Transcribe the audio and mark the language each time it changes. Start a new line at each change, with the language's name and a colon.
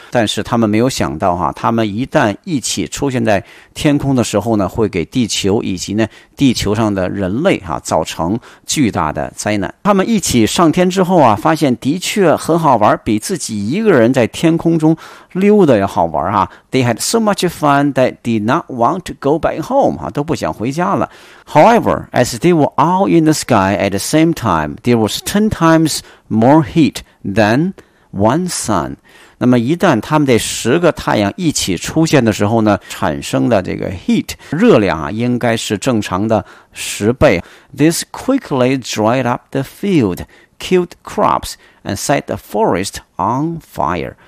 Chinese: 但是他们没有想到啊，他们一旦一起出现在天空的时候呢，会给地球以及呢地球上的人类啊造成巨大的灾难。他们一起上天之后啊，发现的确很好玩，比自己一个人在天空中溜的要好玩啊。
English: They had so much fun that did not want to go back home
Chinese: 啊，都不想回家了。
English: However, as they were all in the sky at the same time, there was 10 times more heat than one sun。
Chinese: 那么一旦他们这十个太阳一起出现的时候呢，产生的这个 heat 热量啊，应该是正常的十倍。
English: This quickly dried up the field, killed crops, and set the forest on fire。